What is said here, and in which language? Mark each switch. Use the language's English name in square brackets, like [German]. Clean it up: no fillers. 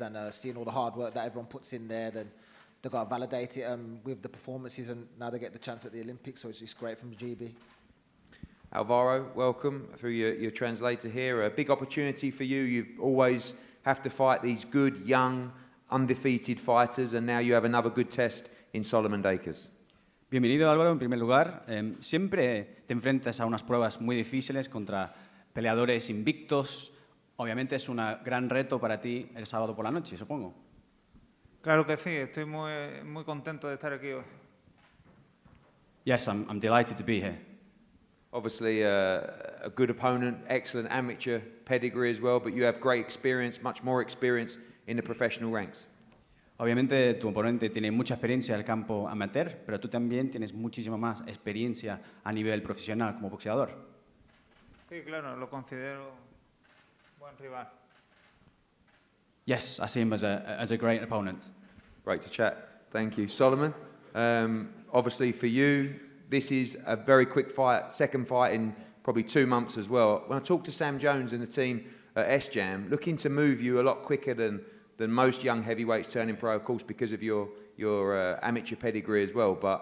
[English] And seeing all the hard work that everyone puts in there, then they got validated with the performances, and now they get the chance at the Olympics. So it's great from the GB. Alvaro, welcome through your translator here. A big opportunity for you. You always have to fight these good, young, undefeated fighters, and now you have another good test in Solomon Dakers. [Spanish] Bienvenido, Álvaro, en primer lugar. Siempre te enfrentas a unas pruebas muy difíciles contra peleadores invictos. Obviamente es un gran reto para ti el sábado por la noche, supongo. Claro que sí, estoy muy contento de estar aquí hoy. [English] Yes, I'm delighted to be here. Obviously, a good opponent, excellent amateur pedigree as well, but you have great experience, much more experience in the professional ranks. [Spanish] Obviamente tu oponente tiene mucha experiencia en el campo amateur, pero tú también tienes muchísima más experiencia a nivel profesional como boxeador. Sí, claro, lo considero buen rival. [English] Yes, I see him as a great opponent. Great to chat. Thank you. Solomon, obviously for you, this is a very quick fight, second fight in probably 2 months as well. When I talked to Sam Jones and the team at S-Jam, looking to move you a lot quicker than most young heavyweights turning pro, of course, because of your amateur pedigree as well.